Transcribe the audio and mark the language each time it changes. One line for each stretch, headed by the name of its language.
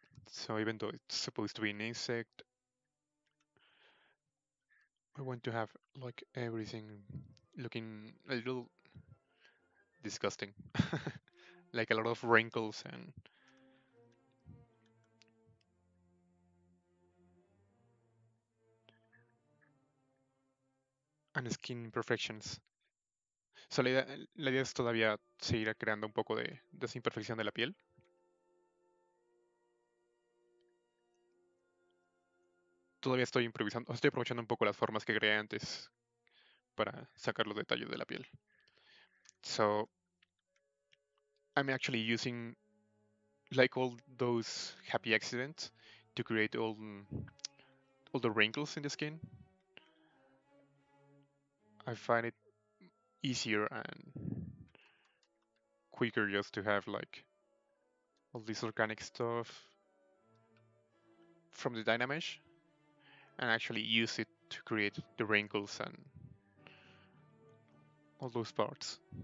English: So even though it's supposed to be an insect, I want to have like everything looking a little disgusting. Like a lot of wrinkles and skin imperfections.
Spanish: So la idea es todavía seguir creando un poco de esa imperfección de la piel. Todavía estoy improvisando, estoy aprovechando un poco las formas que creé antes para sacar los detalles de la piel.
English: So I'm actually using like all those happy accidents to create all the wrinkles in the skin. I find it easier and quicker just to have like all this organic stuff from the Dynamesh and actually use it to create the wrinkles and all those parts.